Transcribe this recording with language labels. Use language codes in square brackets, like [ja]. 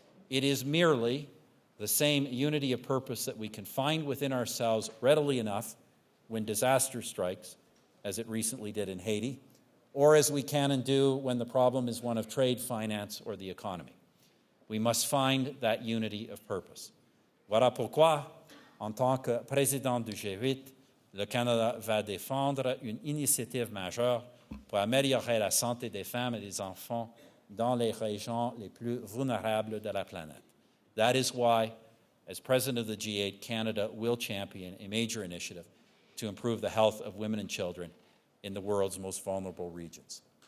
[en] It is merely the same unity of purpose that we can find within ourselves readily enough when disaster strikes, as it recently did in Haiti, or as we can and do when the problem is one of trade, finance, or the economy. We must find that unity of purpose. [fr] Voilà pourquoi, en tant que président du G8, le Canada va défendre une initiative majeure pour améliorer la santé des femmes et des enfants dans les régions les plus vulnérables de la planète. [en] That is why, as president of the G8, Canada will champion a major initiative to improve the health of women and children in the world's most vulnerable regions.